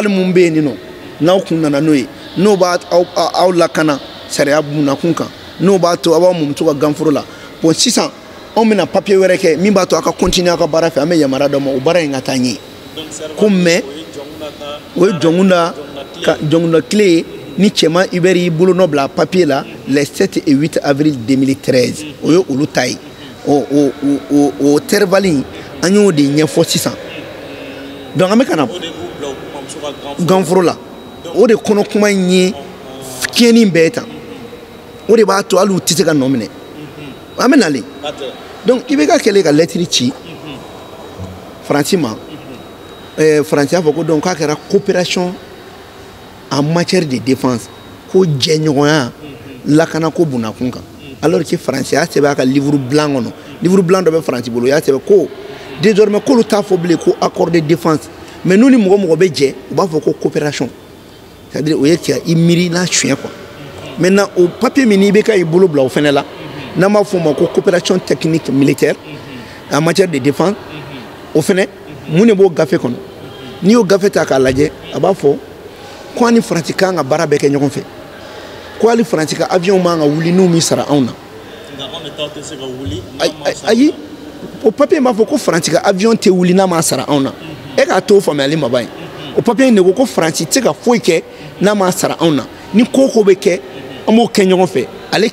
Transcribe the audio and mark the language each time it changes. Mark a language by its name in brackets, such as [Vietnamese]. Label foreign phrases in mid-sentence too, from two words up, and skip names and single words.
[Bambara] mun bɛ yen nin nɔ n'aw kun nana n'o ye n'o b'a aw lakana sariya bunakun kan n'o b'a to aw b'aw mumutu ka ganforo la bon sisan anw bɛna papier wɛrɛ kɛ min b'a to aw ka continuer aw ka baara fɛ an bɛ yamaruya d'aw ma o baara in ka taa ɲɛ ko mais o ye jɔnkunda tile ye ni cɛman Hubert y'i bolo nɔ bila papier la [French] les 7 et 8 avril 2013 [Bambara] o ye olu ta ye o Serval an y'o de ɲɛfɔ sisan donc an bɛ ka na ganforo la o de kɔnɔ kuma in ye tiɲɛni bɛɛ tan o de b'a to hali u tɛ se ka nɔ minɛ an bɛ nalen donc IBK kɛlen ka lettre ci Faransi ma Faransi y'a fɔ ko donc k'a kɛra [French] coopération en matière de défense [Bambara] ko jɛɲɔgɔnya lakana ko bunakun kan alors que Faransi y'a sɛbɛn a ka [French] livre blanc [Bambara] kɔnɔ [French] livre blanc [Bambara] dɔ bɛ Faransi bolo o y'a sɛbɛn ko désormais k'olu t'a fɔ bilen ko [French] accord de défense [Bambara] mais n'u ni mɔgɔ bɛ jɛ u b'a fɔ ko coopération [French] c'est à dire [Bambara] o ye cɛ i miiri n'a suɲɛ quoi maintenant o papier min ni IBK y'i bolo bila o fɛnɛ la n'an b'a fɔ o ma ko [French] coopération technique militaire en matière de défense [Bambara] o fɛnɛ mun de b'o gafe kɔnɔ n'i y'o gafe ta k'a lajɛ a b'a fɔ ko an ni Faransi kan ka baara bɛɛ kɛ ɲɔgɔn fɛ ko hali Faransi ka avion man ka wuli n'u min sara anw na ayi o papier b'a fɔ ko Faransi ka avion tɛ wuli n'a ma sara anw na e k'a to o faamuyali ma ban ye o papier in de ko Faransi tɛ se ka foyi kɛ n'a ma sara anw na ni ko bɛ kɛ an b'o kɛ ɲɔgɔn fɛ ale